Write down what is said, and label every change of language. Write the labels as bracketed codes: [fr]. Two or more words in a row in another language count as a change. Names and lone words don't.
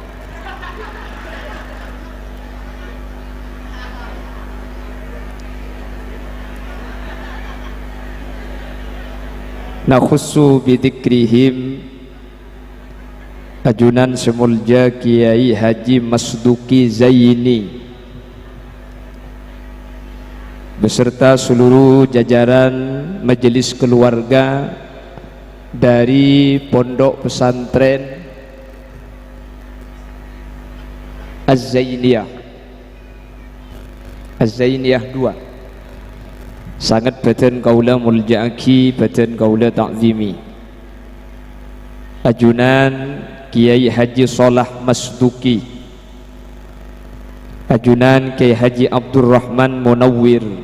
[ar] نخص بذكرهم [mad] ajunan semulja Kiai Haji Masduki Zaini [id] beserta seluruh jajaran majelis keluarga dari Pondok Pesantren Az-Zainiyah. [mad] Az-Zainiyah 2 sangat badan kaula mulja'aki, badan kaula ta'zimi. Ajunan Kiai Haji Salah Masduki, ajunan Kiai Haji Abdurrahman Munawwir,